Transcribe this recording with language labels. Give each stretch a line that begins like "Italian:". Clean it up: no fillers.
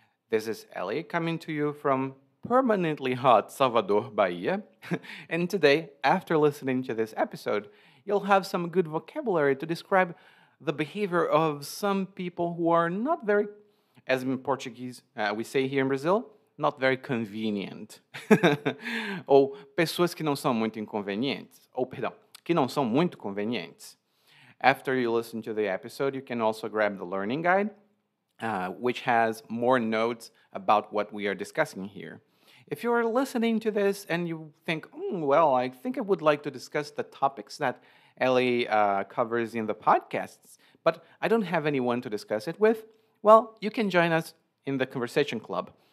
English: This is Ellie coming to you from permanently hot Salvador, Bahia. And today, after listening to this episode, you'll have some good vocabulary to describe the behavior of some people who are not very, as in Portuguese we say here in Brazil, not very convenient.
Portuguese: Ou pessoas que não são muito inconvenientes. Ou, perdão, que não são muito convenientes.
English: After you listen to the episode, you can also grab the learning guide, which has more notes about what we are discussing here. If you are listening to this and you think, well, I think I would like to discuss the topics that Ellie covers in the podcasts, but I don't have anyone to discuss it with, well, you can join us in the Conversation Club.